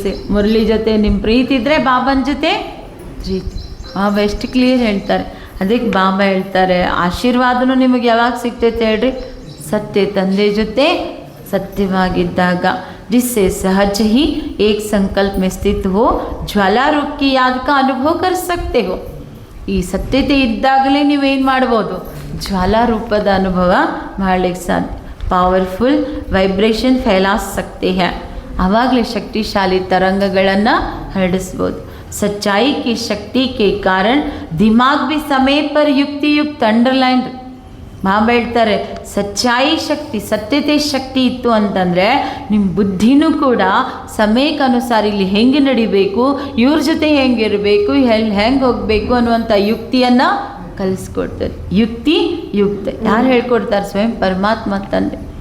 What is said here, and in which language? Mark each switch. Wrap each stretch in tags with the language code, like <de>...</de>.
<kn>ಮುರಳಿ ಜೊತೆ ನಿಮ್ಮ ಪ್ರೀತಿ ಇದ್ದರೆ ಬಾಬನ ಜೊತೆ ಪ್ರೀತಿ. ಬಾಬಾ ಎಷ್ಟು ಕ್ಲಿಯರ್ ಹೇಳ್ತಾರೆ. ಅದಕ್ಕೆ ಬಾಬಾ ಹೇಳ್ತಾರೆ ಆಶೀರ್ವಾದನೂ ನಿಮಗೆ ಯಾವಾಗ ಸಿಗ್ತೈತೆ ಹೇಳ್ರಿ? ಸತ್ಯ ತಂದೆ ಜೊತೆ ಸತ್ಯವಾಗಿದ್ದಾಗ.</kn> <hi>जिससे सहज ही एक संकल्प में स्थित हो ज्वाला रूप की याद का अनुभव कर सकते हो.</hi> <kn>ಈ ಸತ್ಯತೆ ಇದ್ದಾಗಲೇ ನೀವೇನು ಮಾಡ್ಬೋದು? ಜ್ವಾಲಾ ರೂಪದ ಅನುಭವ ಮಾಡಲಿಕ್ಕೆ ಸಾಧ್ಯ.</kn> <hi>Powerful vibration ಫೈಲಾ ಸಕ್ತೆ high.</hi> <kn>ಆವಾಗಲೇ ಶಕ್ತಿಶಾಲಿ ತರಂಗಗಳನ್ನು ಹರಡಿಸ್ಬೋದು.</kn> <hi>सच्चाई की शक्ति के कारण दिमाग भी समय पर युक्ति युक्त अंडरलाइन.</hi> <kn>ಬಾಬಾ ಹೇಳ್ತಾರೆ ಸಚ್ಚಾಯಿ ಶಕ್ತಿ, ಸತ್ಯತೆ ಶಕ್ತಿ ಇತ್ತು ಅಂತಂದರೆ ನಿಮ್ಮ ಬುದ್ಧಿನೂ ಕೂಡ ಸಮಯಕ್ಕೆ ಅನುಸಾರ ಇಲ್ಲಿ ಹೆಂಗೆ ನಡಿಬೇಕು, ಇವ್ರ ಜೊತೆ ಹೆಂಗಿರಬೇಕು, ಹೆಂಗೆ ಹೋಗಬೇಕು ಅನ್ನುವಂಥ ಯುಕ್ತಿಯನ್ನು ಕಲಿಸ್ಕೊಡ್ತದೆ. ಯುಕ್ತಿ ಯುಕ್ತ ಯಾರು ಹೇಳ್ಕೊಡ್ತಾರೆ? ಸ್ವಯಂ ಪರಮಾತ್ಮ ತಂದೆ.</kn>